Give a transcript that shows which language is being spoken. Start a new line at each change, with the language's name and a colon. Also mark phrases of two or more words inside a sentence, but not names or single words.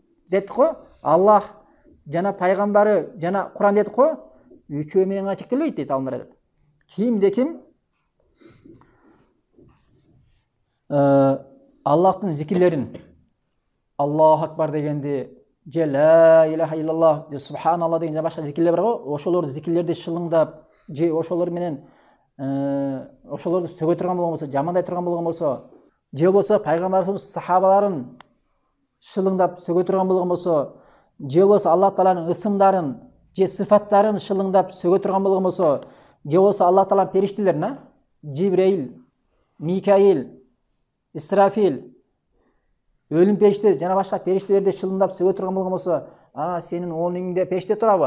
Kyrgyz: Биз айттык го, Аллах жана пайгамбары жана Куран дедик го, үчөө менен гана чектелбейт дейт алымдар. Кимде ким Аллахтын зикирлерин,
Arabic: الله أكبر
Kyrgyz: дегенди, же
Arabic: لا إله إلا الله,
Kyrgyz: же субханалла деген башка зикирлер бар го, ошолор зикирлерди шылыңдап, же ошолор менен ошолорду сөгө турган болгон болсо, жамандай турган болгон болсо, же болбосо пайгамбарыбыз сахабаларын шылыңдап сөгө турган болгон болсо, же болбосо Аллах Тааланын ысымдарын, же сыфаттарын шылыңдап сөгө турган болгон болсо, же болбосо Аллах Тааланын периштелерин, Жибреил, Микаил, Исрафил, өлүм периште жана башка периштелерди шылыңдап сөгө турган болгон болсо, сенин оңуңда периште турабы?